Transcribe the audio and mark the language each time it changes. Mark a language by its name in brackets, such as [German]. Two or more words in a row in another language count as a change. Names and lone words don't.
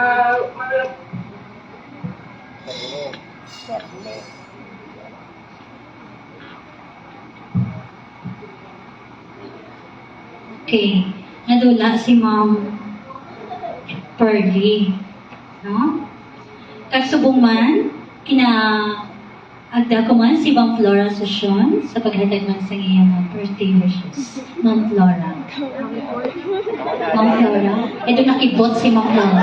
[Cebuano] Okay. Nadula si Ma'am Pearly. No? Kagsubong man, agda ko man si Ma'am Flora Susion sa paghatag man sa iyang birthday wishes. Ma'am Flora. Ma'am Flora. Ito nakibot si Ma'am Flora.